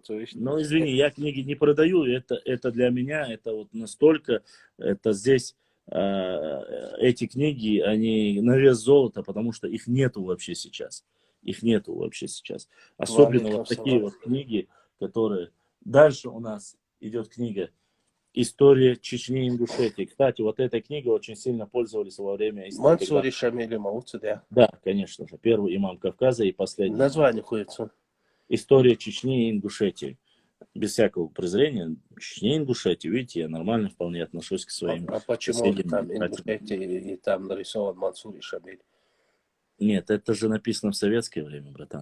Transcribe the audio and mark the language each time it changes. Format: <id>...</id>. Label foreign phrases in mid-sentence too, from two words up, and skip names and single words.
<ru>Ну, извини, я книги не продаю, это для меня, это вот настолько, это здесь, эти книги, они на вес золота, потому что их нету вообще сейчас. Особенно вот такие вот книги, которые... Дальше у нас идет книга История Чечни и Ингушетии. Кстати, вот эта книга очень сильно пользовались во время истории. Мансури Шамили Мауци, да. Да, конечно же. Первый имам Кавказа и последний. Название хуется. История Чечни и Ингушетии. Без всякого презрения. Чечни и Ингушетии, видите, я нормально вполне отношусь к своим А почему соседям. там Ингушетия и там нарисован Мансури Шамиль? Нет, это же написано в советское время, братан.</ru>